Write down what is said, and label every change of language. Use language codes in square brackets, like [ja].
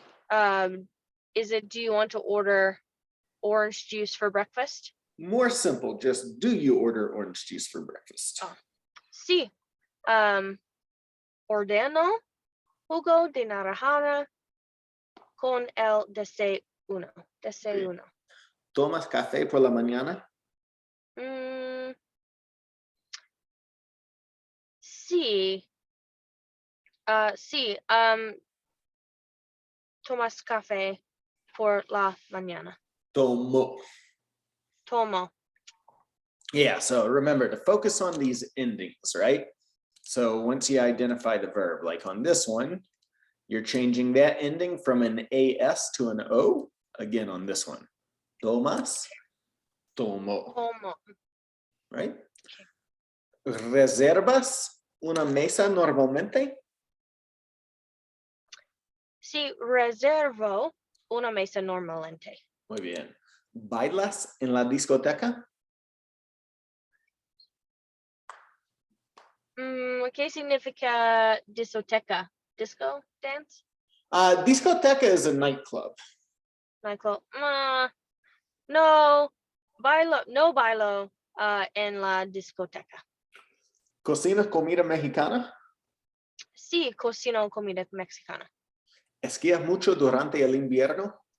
[en] Do you want to order orange juice for breakfast? More simple, just do you order orange juice for breakfast? [es] Oh. Sí. Ordeno jugo de naranja con el desayuno. Desayuno. ¿Tomas café por la mañana? Sí. Sí. ¿Tomas café por la mañana? Tomo. Tomo. [en] Yeah, so remember to focus on these endings, right? So once you identify the verb, like on this one, you're changing that ending from an AS to an O, again on this one. [es] Tomas, tomo, Tomo. [en] right? [es] ¿Reservas una mesa normalmente? Sí, reservo una mesa normalmente. Muy bien. ¿Bailas en la discoteca? ¿Qué significa discoteca? [en] Disco dance? Discoteca is a nightclub. Nightclub. [es] No bailo en la discoteca. ¿Cocinas comida mexicana? Sí, cocino comida mexicana. ¿Esquías mucho durante el invierno?